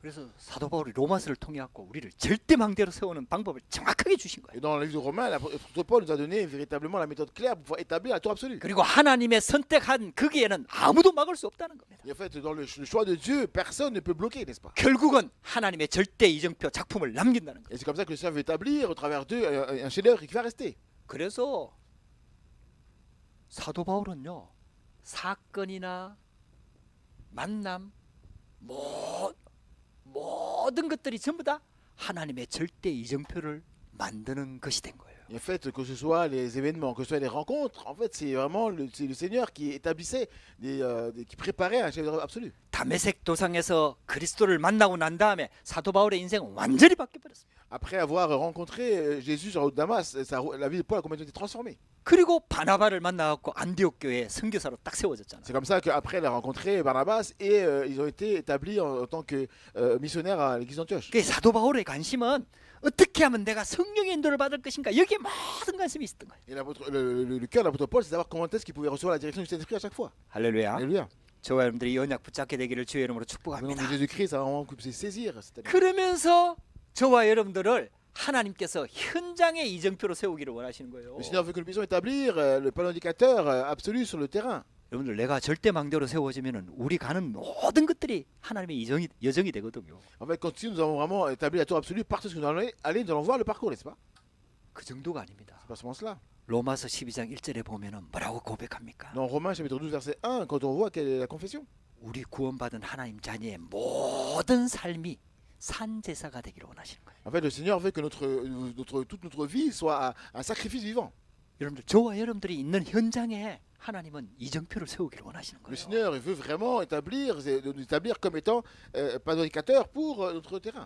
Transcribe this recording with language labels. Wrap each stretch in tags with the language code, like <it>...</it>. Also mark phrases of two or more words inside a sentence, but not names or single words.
<ko>그래서 사도 바울이 로마서를 통해 갖고 우리를 절대 망대로 세우는 방법을 정확하게 주신 거예요.</ko> <fr>Et dans le livre de Romains, l'apôtre Paul nous a donné véritablement la méthode claire pour pouvoir établir la tour absolue.</fr> <ko>그리고 하나님의 선택한 거기에는 아무도 막을 수 없다는 겁니다.</ko> <fr>Et en fait, dans le choix de Dieu, personne ne peut bloquer, n'est-ce pas?</fr> <ko>결국은 하나님의 절대 이정표 작품을 남긴다는 거예요.</ko> <fr>Et c'est comme ça que le Seigneur veut établir au travers d'eux un chef-d'œuvre qui va rester.</fr> <ko>그래서 사도 바울은요 사건이나 만남 모든 것들이 전부 다 하나님의 절대 이정표를 만드는 것이 된 거예요.</ko> <fr>Et en fait, que ce soit les événements, que ce soit les rencontres, en fait, c'est vraiment le Seigneur qui établissait, qui préparait un chef-d'œuvre absolu.</fr> <ko>다메섹 도상에서 그리스도를 만나고 난 다음에 사도 바울의 인생은 완전히 바뀌어 버렸습니다.</ko> <fr>Après avoir rencontré Jésus sur la route de Damas, la vie de Paul a complètement été transformée.</fr> <ko>그리고 바나바를 만나갖고 안디옥 교회에 선교사로 딱 세워졌잖아요.</ko> <fr>C'est comme ça qu'après, il a rencontré Barnabas et ils ont été établis en tant que missionnaires à l'église d'Antioche.</fr> <ko>그 사도 바울의 관심은 어떻게 하면 내가 성령의 인도를 받을 것인가 여기에 모든 관심이 있었던 거예요.</ko> <fr>Et le cœur de l'apôtre Paul, c'est savoir comment est-ce qu'il pouvait recevoir la direction du Saint-Esprit à chaque fois.</fr> <ko>할렐루야.</ko> <fr>Alléluia.</fr> <ko>저와 여러분들이 이 언약 붙잡게 되기를 주의 이름으로</ko> <fr>Au nom de</fr> <ko>축복합니다.</ko> <fr>Jésus-Christ, ça va vraiment c'est saisir cette année.</fr> <ko>그러면서 저와 여러분들을 하나님께서 현장의 이정표로 세우기를 원하시는 거예요.</ko> <fr>Le Seigneur veut que nous puissions établir le panneau indicateur absolu sur le terrain.</fr> <ko>여러분들 내가 절대 망대로 세워지면은 우리 가는 모든 것들이 하나님의 여정이 되거든요.</ko> <fr>En fait, quand si nous avons vraiment établi la tour absolue, partout où nous allons aller, nous allons voir le parcours, n'est-ce pas?</fr> <ko>그 정도가 아닙니다.</ko> <fr>C'est pas seulement cela.</fr> <ko>로마서 12장 1절에 보면은 뭐라고 고백합니까?</ko> <fr>Dans Romains chapitre 12 verset 1, quand on voit quelle est la confession,</fr> <ko>우리 구원받은 하나님 자녀의 모든 삶이 산 제사가 되기를 원하시는 거예요.</ko> <fr>en fait, le Seigneur veut que toute notre vie soit un sacrifice vivant.</fr> <ko>여러분들 저와 여러분들이 있는 현장에 하나님은 이정표를 세우기를 원하시는</ko> <fr>Le</fr> <ko>거예요.</ko> <fr>Seigneur il veut vraiment nous établir comme étant panneau indicateur pour notre terrain.</fr>